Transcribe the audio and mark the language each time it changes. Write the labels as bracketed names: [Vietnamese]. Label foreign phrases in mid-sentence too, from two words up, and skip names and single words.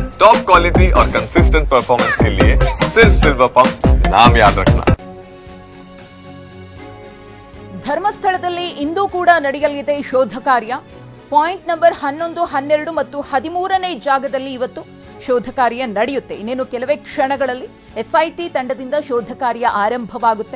[English] top quality [Hindi] और [English] consistent performance [Hindi] के लिए सिर्फ सिल्वर पंप नाम याद रखना। [Kannada] ಧರ್ಮಸ್ಥಳದಲ್ಲಿ ಇಂದು ಕೂಡ ನಡೆಯಲಿದೆ ಶೋಧ ಕಾರ್ಯ. [English] point number [Kannada] 11, 12 ಮತ್ತು 13ನೇ ಜಾಗದಲ್ಲಿ ಇವತ್ತು ಶೋಧ ಕಾರ್ಯ ನಡೆಯುತ್ತೆ. ಇನ್ನೇನು ಕೆಲವೇ ಕ್ಷಣಗಳಲ್ಲಿ ಎಸ್ಐಟಿ ತಂಡದಿಂದ ಶೋಧ ಕಾರ್ಯ ಆರಂಭವಾಗುತ್ತೆ.